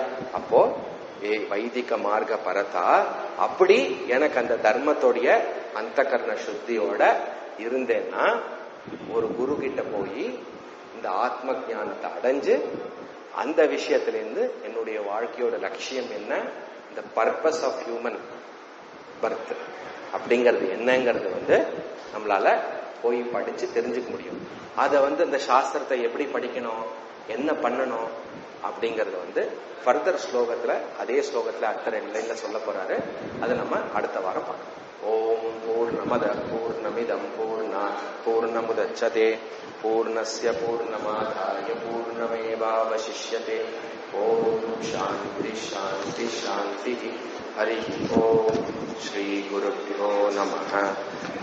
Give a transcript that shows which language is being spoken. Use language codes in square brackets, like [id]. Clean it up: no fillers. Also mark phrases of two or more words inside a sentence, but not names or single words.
[ta] அப்போ வைதிக மார்க்க பரதா, அப்படி எனக்கு அந்த தர்மத்தோடைய அந்தகரண சுத்தியோட இருந்தேன்னா ஒரு குரு கிட்ட போய் இந்த ஆத்ம ஞானத்தை அடைஞ்சு அந்த விஷயத்திலிருந்து என்னுடைய வாழ்க்கையோட லட்சியம் என்ன, இந்த [en] purpose of human birth [ta] அப்படிங்கிறது என்னங்கிறது வந்து நம்மளால போய் படிச்சு தெரிஞ்சுக்க முடியும். அதை வந்து இந்த சாஸ்திரத்தை எப்படி படிக்கணும், என்ன பண்ணணும் அப்படிங்கறது வந்து ஃபர்தர் ஸ்லோகத்துல, அதே ஸ்லோகத்துல அடுத்த 2 லைன்ல சொல்ல போறாரு. அதை நம்ம அடுத்த வாரம் பார்க்கலாம். [sa] ओम् पूर्णमदः पूर्णमिदं पूर्णात् पूर्णमुदच्यते पूर्णस्य पूर्णमादाय पूर्णमेवावशिष्यते. ओम् शान्तिः शान्तिः शान्तिः. हरि ओम्। श्री गुरुभ्यो नमः.